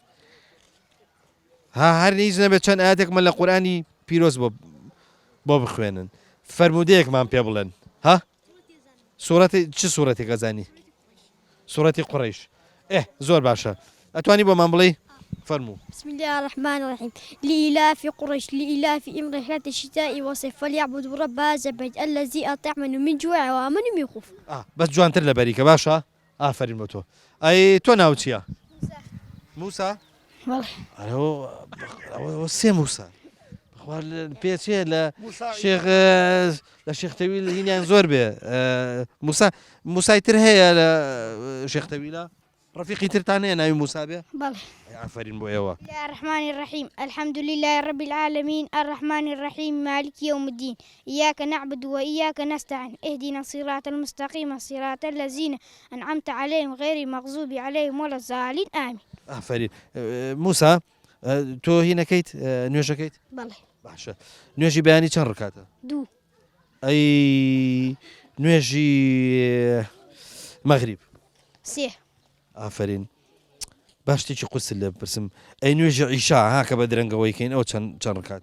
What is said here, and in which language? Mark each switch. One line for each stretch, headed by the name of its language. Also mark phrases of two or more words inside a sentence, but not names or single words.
Central Kurdish: هەر هیچ نەبێت چەند ئاەتێکمان لە قورآانی پیرۆز بۆ بخوێنن فەرمودەیەکمان پێ بڵێن ها سوورەتی چ سوورەتی گەزانی سوورەتی قوڕیش زۆر باشە ئەتوانی بۆمان بڵێ فەرموو
Arabic: بسم الله الرحمن الرحيم لإلاف قريش لإلاف رحلة الشتاء والصيف فليعبدوا رب هذا البيت الذي أطعمهم من جوع وآمنهم من خوف
Central Kurdish: بەس جوانتر لە بەریکە باشە ئافرین بۆ تۆ ئەی تۆ ناو چییە؟ موسا؟ سێ موسا پێچێ لە شێختەوی لە هینیان زۆر بێ موسایتر هەیە لە شێختەویلە ڕفیقی ترتان هەیە ناوی موسا بێ؟ بەڵێ ئافرین بۆ ئێوە
Arabic: بسم الله الرحمن الرحيم الحمد لله رب العالمين الرحمن الرحيم مالك يوم الدين إياك نعبد وإياك نستعين اهدنا الصراط المستقيم صراط الذين أنعمت عليهم غير المغضوب عليهم ولا الضالين آمين
Central Kurdish: ئافرین موسا تۆ هینەکەیت نوێژەکەیت؟ بەڵێ باشە نوێژی بەیانی چەند ڕکاتە؟ 2 ئەی نوێژی مەغریب 3 ئافرین باشتێکی قوسل لێ بپرسم ئەی نوێژی عیشا هاکە بە درەنگەوەیکەین ئەو چەند ڕکاتە؟